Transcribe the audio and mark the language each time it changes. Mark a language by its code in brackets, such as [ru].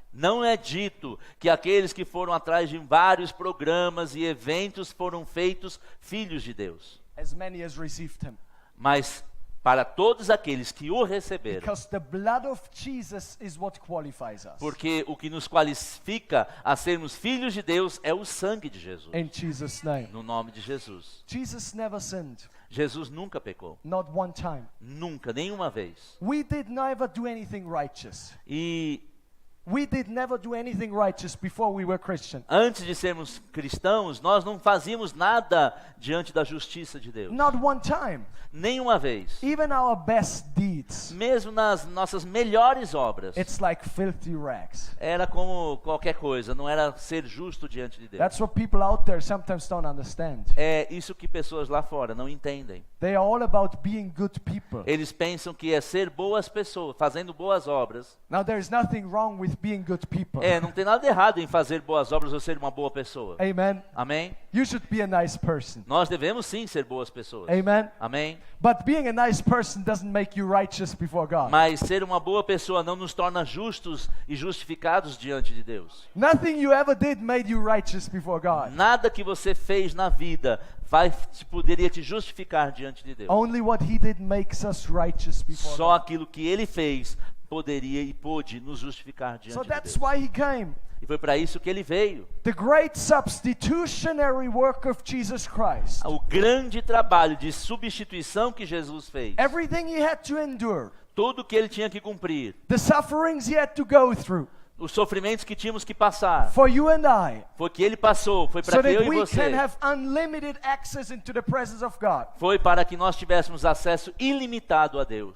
[pt] Não é dito que aqueles que foram atrás de vários programas e eventos foram feitos filhos de Deus. [en] As many as received Him. [pt] Mas para todos aqueles que o receberam. [en] Because the blood of Jesus is what qualifies us. [pt] Porque o que nos qualifica a sermos filhos de Deus é o sangue de Jesus. [en] In Jesus' name. [pt] No nome de Jesus. [en] Jesus never sinned. [pt] Jesus nunca pecou. [en] Not one time. [pt] Nunca, nenhuma vez. [en] We did never do anything righteous. [pt] E [en] We did never do anything righteous before we were Christian. [pt] antes de sermos cristãos, nós não fazíamos nada diante da justiça de Deus. [en] Not one time. [pt] Nenhuma vez. [en] Even our best deeds. [pt] Mesmo nas nossas melhores obras. [en] It's like filthy rags. [pt] Era como qualquer coisa, não era ser justo diante de Deus. [en] That's what people out there sometimes don't understand. [pt] É isso que pessoas lá fora não entendem. [en] They are all about being good people. [pt] Eles pensam que é ser boas pessoas, fazendo boas obras. [en] Now there's nothing wrong with being good people. [pt] Não tem nada errado em fazer boas obras ou ser uma boa pessoa. [en] Amen. [pt] Amém? [en] You should be a nice person. [pt] Nós devemos sim ser boas pessoas. [en] Amen. [pt] Amém? [en] But being a nice person doesn't make you righteous before God. [pt] Mas ser uma boa pessoa não nos torna justos e justificados diante de Deus. [en] Nothing you ever did made you righteous before God. [pt] Nada que você fez na vida poderia te justificar diante de Deus. [en] Only what He did makes us righteous before [pt] Só [en] God. [pt] aquilo que Ele fez poderia e pôde nos justificar diante [en] So [pt] de [en] that's [pt] Deus. [en] why He came. [pt] E foi para isso que Ele veio. [en] The great substitutionary work of Jesus Christ. [pt] O grande trabalho de substituição que Jesus fez. [en] Everything He had to endure. [pt] Tudo que Ele tinha que cumprir. [en] The sufferings He had to go through. [pt] os sofrimentos que tínhamos que passar. [en] for you and I, [pt] Foi que ele passou, foi [en] so [pt] para que eu [en] that [pt] e [en] we [pt] você. [en] can have unlimited access into the presence of God. [pt] Foi para que nós tivéssemos acesso ilimitado a Deus.